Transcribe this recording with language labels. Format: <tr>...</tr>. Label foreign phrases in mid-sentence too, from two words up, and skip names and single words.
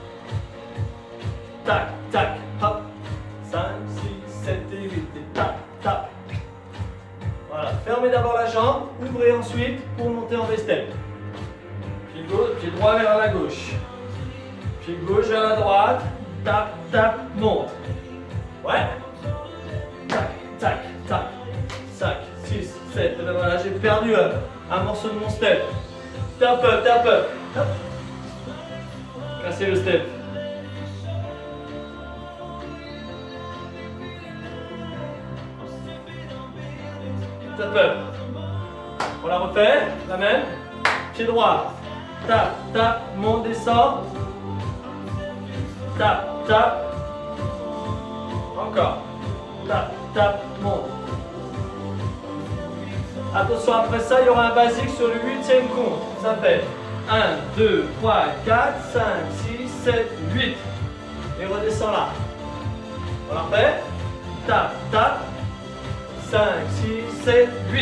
<fr>Tac, tac, hop. 5, 6, 7 et 8. Et tac, tac. Voilà, fermez d'abord la jambe, ouvrez ensuite pour monter en V-step. Pied gauche, pied droit vers la gauche. Pied gauche vers la droite. Tap, tap, monte. Ouais. Tac, tac, tac. 5, 6, 7. Et ben voilà, j'ai perdu un morceau de mon step.</fr> <en>Tap up, tap up.</en> <fr>Hop. Cassez le step.</fr> <en>Tap up.</en> <fr>On la refait, la même. Pied droit. Tap, tap, monte, descend. Tap, tap. Encore. Tap, tap, monte. Attention, après ça, il y aura un basique sur le 8e compte. Ça fait 1, 2, 3, 4, 5, 6, 7, 8. Et redescend là. On la refait. Tap, tap. 5, 6, 7, 8.</fr>